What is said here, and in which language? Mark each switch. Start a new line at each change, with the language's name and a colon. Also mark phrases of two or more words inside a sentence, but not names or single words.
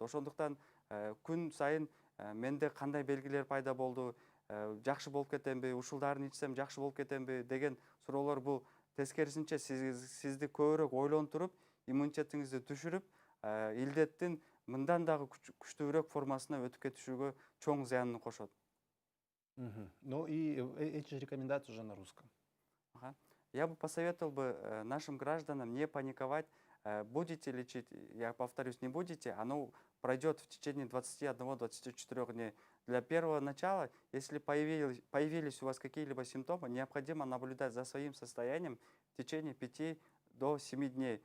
Kyrgyz: Ошондуктан күн сайын менде кандай белгилер пайда болду, жакшы болуп кетемби, ушул дарыны ичсем жакшы болуп кетемби деген суроолор бул тескерисинче сизди көбүрөөк ойлонтуруп, иммунитетиңизди түшүрүп, илдеттин мындан дагы күчтүүрөөк формасына өтүп кетишүүгө чоң зыянын кошот. Мгм.
Russian: Ну и эти же рекомендации уже на русском. Ага. Я бы посоветовал бы нашим гражданам не паниковать. Будете лечить, я повторюсь, не будете, оно пройдет в течение 21-24 дней. Для первого начала, если появились у вас какие-либо симптомы, необходимо наблюдать за своим состоянием в течение 5 до 7 дней.